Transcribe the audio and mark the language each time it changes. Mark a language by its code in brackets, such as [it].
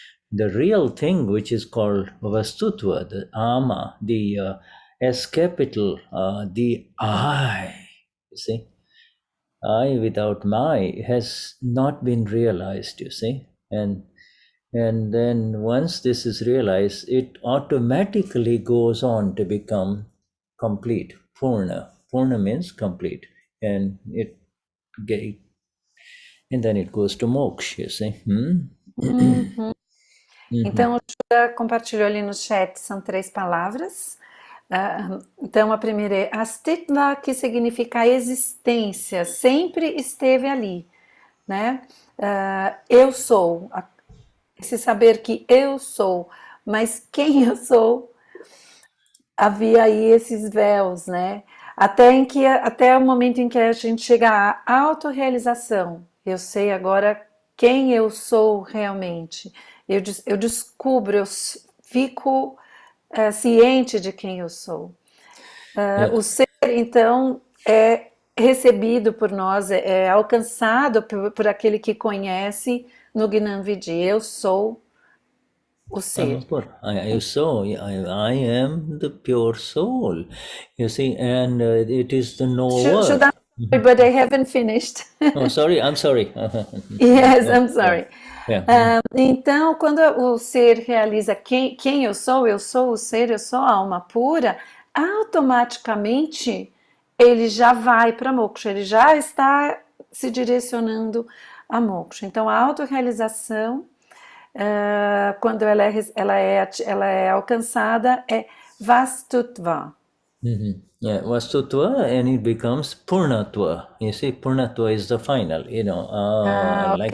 [en] the real thing, which is called vastutva, the ama, the S capital, the I, you see, I without my has not been realized, you see, and then once this is realized, it automatically goes on to become complete, purna. Purna means complete, and then it goes to moksha, you see. [pt] Então, o Shuddha compartilhou ali no chat, são 3 palavras. Então, a primeira é astitva, que significa a existência, sempre esteve ali, né? Eu sou, esse saber que eu sou, mas quem eu sou, havia aí esses véus, né? Até o momento em que a gente chega à autorrealização, eu sei agora quem eu sou realmente, eu descubro, eu fico ciente de quem eu sou. O ser, então, é recebido por nós, é alcançado por aquele que conhece no Gnani. Eu sou o ser. [en] I am the pure soul, you see, and it is the knower. Shuddha, but I haven't finished. Oh, sorry, I'm sorry. Yes, I'm sorry. Yeah. [pt] Então, quando o ser realiza quem eu sou o ser, eu sou a alma pura, automaticamente ele já vai para moksha, ele já está se direcionando a moksha. Então, a autorrealização, quando ela é alcançada, é vastutva. [en] Yeah, Vastutva, and it becomes Purnatva. You see, Purnatva is the final, like